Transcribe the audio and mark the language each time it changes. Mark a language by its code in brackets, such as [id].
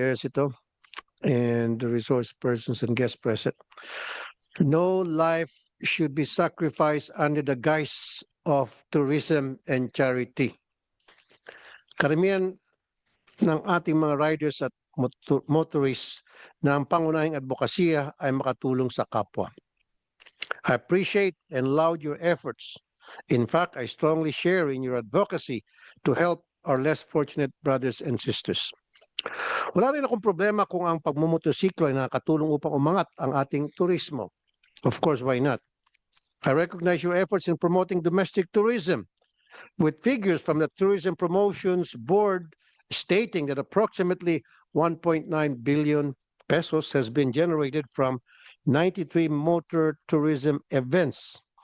[en] Ercito, and the resource persons and guests present. No life should be sacrificed under the guise of tourism and charity. [tl] Karamihan ng ating mga riders at motorists na ang pangunahing advokasya ay makatulong sa kapwa. [en] I appreciate and laud your efforts. In fact, I strongly share in your advocacy to help our less fortunate brothers and sisters. [tl] Wala rin akong problema kung ang pagmumotorsiklo ay nakatulong upang umangat ang ating turismo. [en] Of course, why not? I recognize your efforts in promoting domestic tourism, with figures from the Tourism Promotions Board stating that approximately 1.9 billion pesos has been generated from 93 motor tourism events.